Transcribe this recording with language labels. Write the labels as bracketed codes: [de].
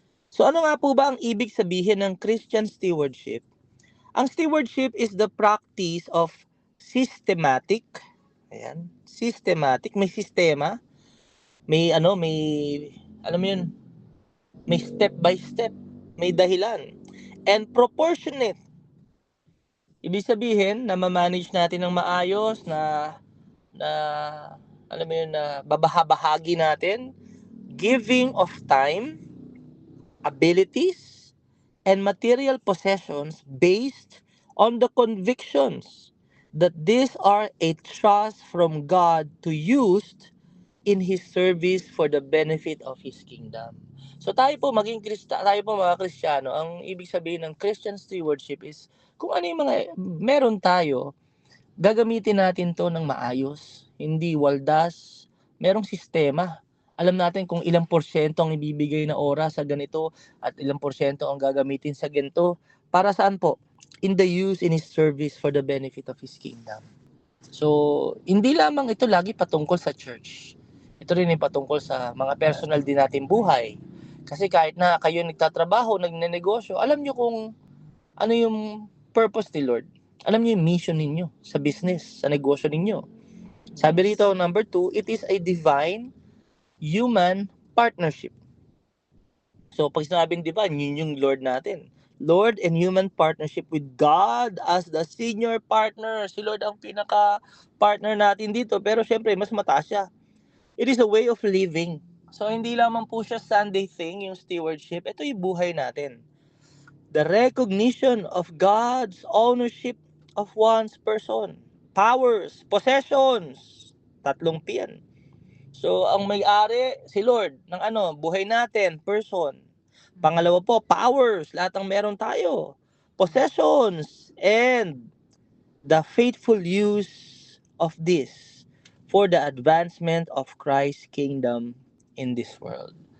[tl] So ano nga po ba ang ibig sabihin ng Christian stewardship? [en] Ang stewardship is the practice of systematic, [tl] may sistema, may alam mo yun, [en] may step by step, [tl] may dahilan, [en] and proportionate. [tl] Ibig sabihin na ma-manage natin ng maayos, na alam mo yun, na babahabahagi natin, [en] giving of time, abilities, and material possessions based on the convictions that these are a trust from God to use in His service for the benefit of His kingdom. [tl] So tayo po mga Kristiyano, ang ibig sabihin ng Christian stewardship is kung ano yung mga meron tayo, gagamitin natin to ng maayos, hindi waldas, merong sistema. Alam natin kung ilang porsyento ang ibibigay na oras sa ganito at ilang porsyento ang gagamitin sa ganito. Para saan po? [en] In the use in His service for the benefit of His kingdom. [tl] So, hindi lamang ito lagi patungkol sa church. Ito rin ay patungkol sa mga personal din natin buhay. Kasi kahit na kayo nagtatrabaho, nagnenegosyo, alam nyo kung ano yung purpose ni Lord. Alam nyo yung mission ninyo sa business, sa negosyo ninyo. Sabi rito, number 2, [en] it is a divine human partnership. [tl] So, pag sinabing divine, yun yung Lord natin. [en] Lord and human partnership with God as the senior partner. [tl] Si Lord ang pinaka-partner natin dito. Pero syempre, mas mataas siya. [en] It is a way of living. So, [tl] hindi lamang po siya [en] Sunday thing, yung stewardship. [tl] Ito yung buhay natin. [en] The recognition of God's ownership of one's person. Powers, possessions. 3 P yan. [tl] So, ang may-ari, si Lord, ng buhay natin, person. Pangalawa po, powers, lahat ng meron tayo. [en] Possessions, and the faithful use of this for the advancement of Christ's kingdom in this world.